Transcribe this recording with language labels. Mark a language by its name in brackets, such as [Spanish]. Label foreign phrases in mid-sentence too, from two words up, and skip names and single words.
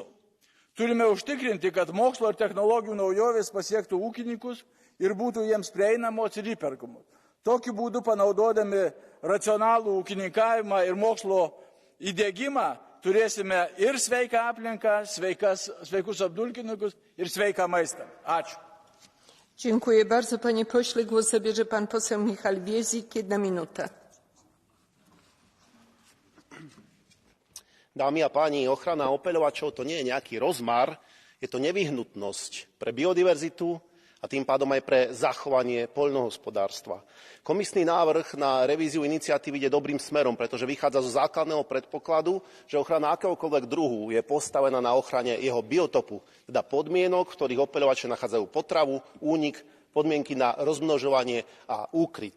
[Lithuanian] Turime užtikrinti, kad mokslo ir technologijų naujovės pasiektų ūkininkus ir būtų jiems prieinamos ir įperkamos. Tokiu būdu panaudodami racionalų ūkininkavimą ir mokslo įdiegimą turėsime ir sveiką aplinką, sveikus apdulkininkus ir sveiką maistą. Ačiū. [Polish] Dziękuję bardzo, panie pośle. Głos zabierze pan poseł Michał Wiezik, 1 minuta. [Slovak] Dámy a páni, ochrana opeľovačov to nie je nejaký rozmar, je to nevyhnutnosť pre biodiverzitu a tým pádom aj pre zachovanie poľnohospodárstva. Komisný návrh na revíziu iniciatívy ide dobrým smerom, pretože vychádza zo základného predpokladu, že ochrana akéhokoľvek druhu je postavená na ochrane jeho biotopu, teda podmienok, v ktorých opeľovače nachádzajú potravu, únik, podmienky na rozmnožovanie a úkryt.